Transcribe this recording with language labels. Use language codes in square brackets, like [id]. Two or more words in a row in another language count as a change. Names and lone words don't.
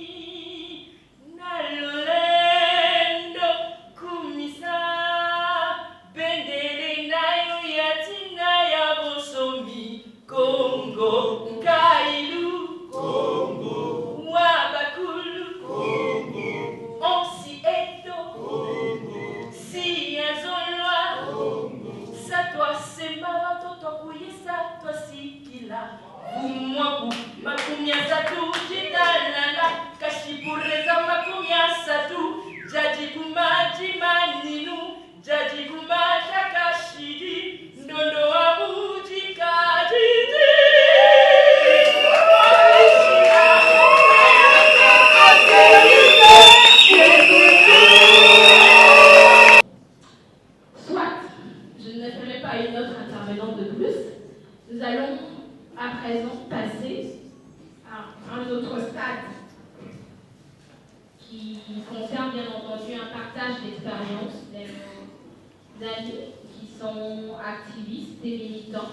[fr] Nalolendo Kumisa, Bendele Nayo Yatina Yabosomi, Congo, Nkailu, Congo, Wabakulu, Congo, Onsi Eto, Congo, Siazolwa, Congo, Satwa Semba, Toto Kuyisa, Toi Sikila, Umwaku, Makumya Satu, Jitalala, Kashipureza Makumya Satu, Jaji Kumaji Maninu, Jaji Kumaja Kashidi, Ndondo Abuji Kajidi. Soit, je ne ferai pas une autre intervenante de plus. Nous allons à présent passer à un autre stade qui concerne bien entendu un partage d'expérience des amis qui sont activistes et militants.